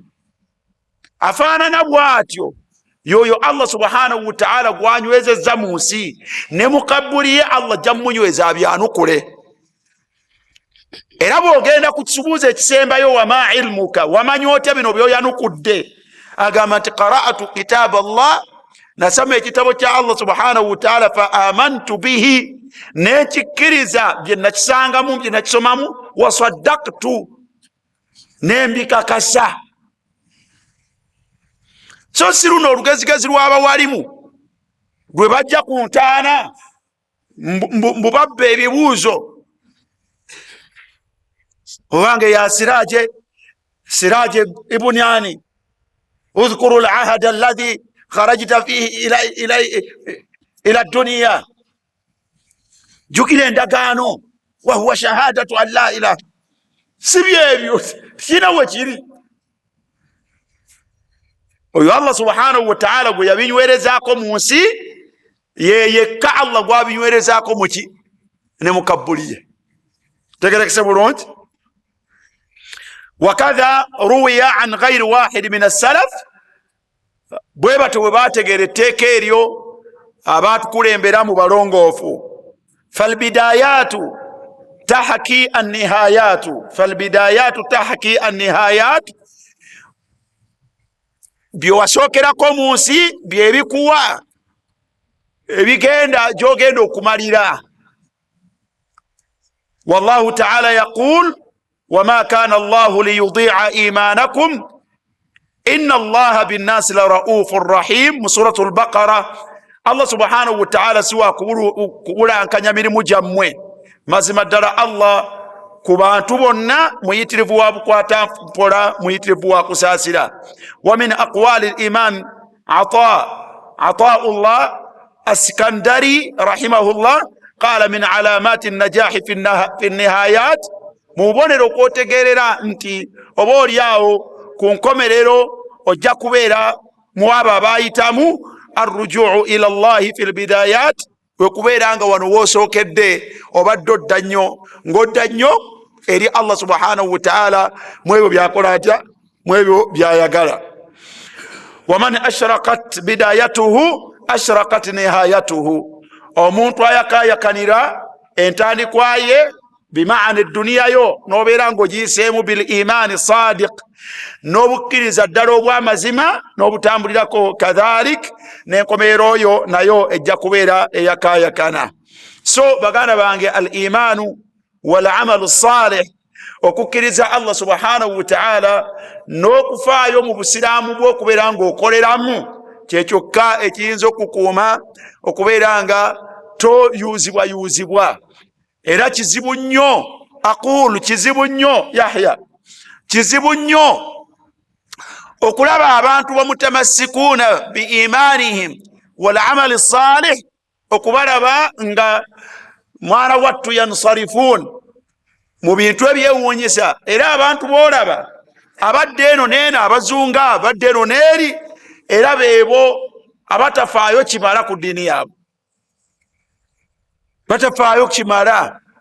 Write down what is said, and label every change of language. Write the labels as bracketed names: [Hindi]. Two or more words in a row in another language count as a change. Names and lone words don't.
[Ganda] Afaanana bw'atyo yoyo Allah [Arabic] سبحانه وتعالى [Ganda] gwanywezezza mu nsi, ne mukabburiye Allah ajja mumunyweza abyanukule. Era bw'ogenda ku kisubuuzo ekisembayo [Arabic] وما علمك, [Ganda] wamanyi otya bino byoyanukudde, agamba nti [Arabic] قرأت كتاب الله, [Ganda] nasoma ekitabo kya Allah [Arabic] سبحانه وتعالى، فآمنت به, [Ganda] nekikkiriza bye nakisangamu bye nakisomamu, [Arabic] وصدقت, [Ganda] nembikakasa. So si luno olugezigezi lw'abawalimu lwe bajja ku ntaana mbubabba ebibuuzo, obange ya siraje ibunani [Arabic] اذكر العهد الذي خرجت فيه إلى الدنيا, [Ganda] jukira endagaano [Arabic] وهو شهادة أن لا إله. [Ganda] Si byebyo kina wekiri oyo Allah [Arabic] سبحانه وتعالى [Ganda] gwe yabinywerezaako mu nsi, yeyekka Allah gwabinywerezaako muki ne mukabbuliye. Tegerekese bulungi. [Arabic] وكذا روي عن غير واحد من السلف, [Ganda] bwe bato bwe bategeera etteeka eryo abaatukulembera mu balongoofu. [Arabic] فالبداية تحكي النهاية، فالبداية تحكي النهاية, [Ganda] byewasookerako mu nsi byebikuwa ebigenda gyogenda okumalira. [Arabic] والله تعالى يقول وما كان الله ليضيع إيمانكم إن الله بالناس لرءوف رحيم, mu suratul Baqara. [Ganda] Allah [Arabic] سبحانه وتعالى [Ganda] siwa kubulankanya mirimu gyammwe, mazima ddala Allah ku bantu bonna muyitirivu wa bukwata mpola, muyitirivu wa kusaasira. [Arabic] ومن أقوال الإمام عطاء الله السكندري رحمه الله قال من علامات النجاح في النهاية [Ganda] mu bubonero kwotegerera nti oba oliawo ku nkomerero ojja kubeera mu abo abayitamu [Arabic] الرجوع إلى الله في البداية, [Ganda] wekubeera nga wano wosookedde obadde odda nnyo ng'odda nnyo eri Allah [Arabic] سبحانه وتعالى [Ganda] mu ebyo byakola atya, mu ebyo byayagala. [Arabic] ومن أشرقت بدايته أشرقت نهايته, [Ganda] omuntu ayakayakanira entandikwaye bimaana eduniya yo nobeera ng'ogiyiseemu [Arabic] بالإيمان الصادق, [Ganda] n'obukkiriza ddala obw'amazima n'obutambulirako kadhalik, n'enkomeero oyo nayo ejja kubeera eyakayakana. So baganda bange, [Arabic] الإيمان والعمل الصالح, [Ganda] okukkiriza Allah [Arabic] سبحانه وتعالى [Ganda] n'okufaayo mu busiraamu bw'okubeera ng'okoleramu, kyekyokka ekiyinza okukuuma okubeera nga toyuzibwayuzibwa. Era kizibu nnyo, aqulu kizibu nnyo Yahya, kizibu nnyo okulaba abantu bamutamassikuuna [Arabic] بإيمانهم والعمل الصالح, [Ganda] okubalaba nga mwana wattu yansarifun mu bintu ebyewuunyisa. Era abantu boolaba abadde eno neeno, abazunga abadde eno neeri, era beebo abatafaayo kimala ku ddiini yaabwe, batafaayo kimala.